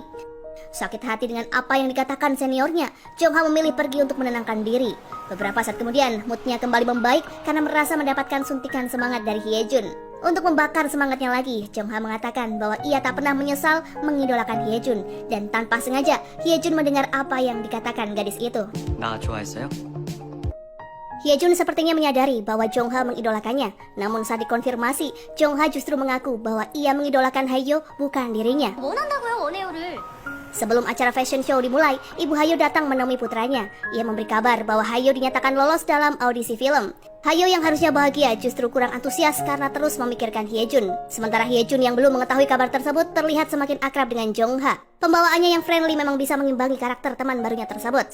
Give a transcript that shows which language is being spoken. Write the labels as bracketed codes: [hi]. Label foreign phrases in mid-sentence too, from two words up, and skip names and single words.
[id] Sakit hati dengan apa yang dikatakan seniornya, Jongha memilih pergi untuk menenangkan diri. Beberapa saat kemudian, moodnya kembali membaik karena merasa mendapatkan suntikan semangat dari Hyejun. Untuk membakar semangatnya lagi, Jongha mengatakan bahwa ia tak pernah menyesal mengidolakan Hyejun. Dan tanpa sengaja, Hyejun mendengar apa yang dikatakan gadis itu. [ko] 나 좋아했어요? [id] Hyejun sepertinya menyadari bahwa Jongha mengidolakannya. Namun saat dikonfirmasi, Jongha justru mengaku bahwa ia mengidolakan Hayo bukan dirinya. [ko] 원한다고요, 원해요를. [id] Sebelum acara [en] fashion show [id] dimulai, ibu Hayo datang menemui putranya. Ia memberi kabar bahwa Hayo dinyatakan lolos dalam audisi film. Hayo yang harusnya bahagia justru kurang antusias karena terus memikirkan Hyejun. Sementara Hyejun yang belum mengetahui kabar tersebut terlihat semakin akrab dengan Jongha. Pembawaannya yang friendly memang bisa mengimbangi karakter teman barunya tersebut.